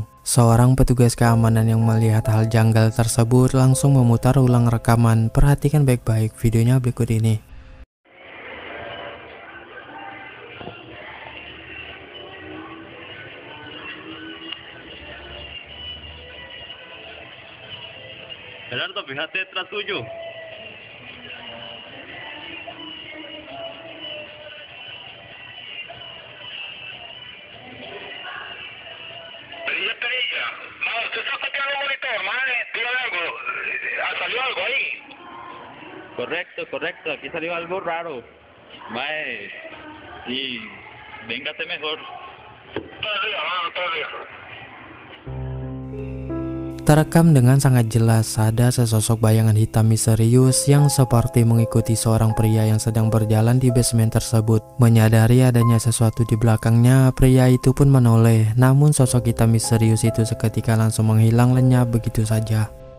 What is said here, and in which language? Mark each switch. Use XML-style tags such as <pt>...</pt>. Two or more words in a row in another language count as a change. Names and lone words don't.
<id>Seorang petugas keamanan yang melihat hal janggal tersebut langsung memutar ulang rekaman. Perhatikan baik-baik videonya berikut ini. Jalan to BHT Trans 7.</id> <es>¿Salió algo ahí? Correcto, aquí salió algo raro. Mae, y véngase mejor. Todavía.</es> <id>Terekam dengan sangat jelas ada sesosok bayangan hitam misterius yang seperti mengikuti seorang pria yang sedang berjalan di basement tersebut. Menyadari adanya sesuatu di belakangnya, pria itu pun menoleh. Namun sosok hitam misterius itu seketika langsung menghilang lenyap begitu saja.</id>